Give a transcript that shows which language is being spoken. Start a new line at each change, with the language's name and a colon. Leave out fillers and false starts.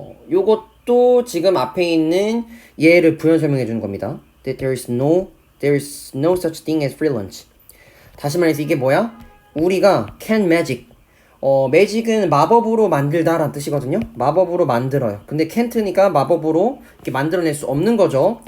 Korean: 요것도 지금 앞에 있는 예를 부연 설명해 주는 겁니다.
English: That there is no such thing as free lunch.
Korean: 다시 말해서 이게 뭐야? 우리가
English: can magic.
Korean: magic은 마법으로 만들다라는 뜻이거든요. 마법으로 만들어요. 근데 can't니까 마법으로 이렇게 만들어낼 수 없는 거죠.